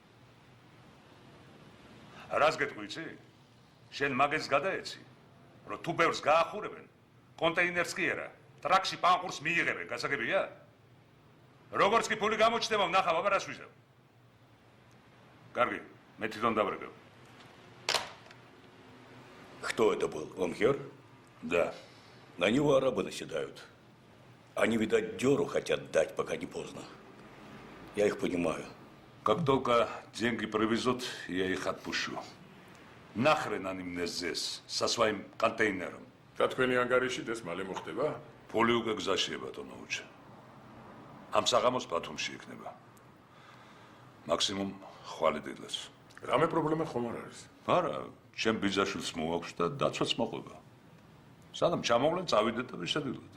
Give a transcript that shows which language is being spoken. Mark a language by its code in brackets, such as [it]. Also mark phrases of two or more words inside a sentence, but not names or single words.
[ka] რას გეტყვი იცი? შენ მაგეს გადაეცი, რომ თუ ბევრს გაახურებენ, კონტეინერს კი არა, ტრაქში პანყურს მიიღებენ, გასაგებია? როგორც კი ფული გამოჩნდება, ვნახავ, აბა რას ვიზავ. კარგი, მე თვითონ დავრეკევ. [ru] Кто это был? Омхер? Да. На него арабы наседают. Они, видать, дёру хотят дать, пока не поздно. Я их понимаю. Как только деньги привезут, я их отпущу. Нахрен они мне здесь, со своим контейнером. [ka] და თქვენი ანგარიში ეს მალე მოხდება? Ფული უკვე გზაშია ბატონო უჩა. ამ საღამოს ბათუმში იქნება. მაქსიმუმ ხვალიდილეს. რამე პრობლემა ხომ არ არის? არა, ჩემ ბიძაშვილს მოაქვს და დაცვაც მოყვება. სანამ ჩამოვლენ, წავიდეთ და ვისადილოთ.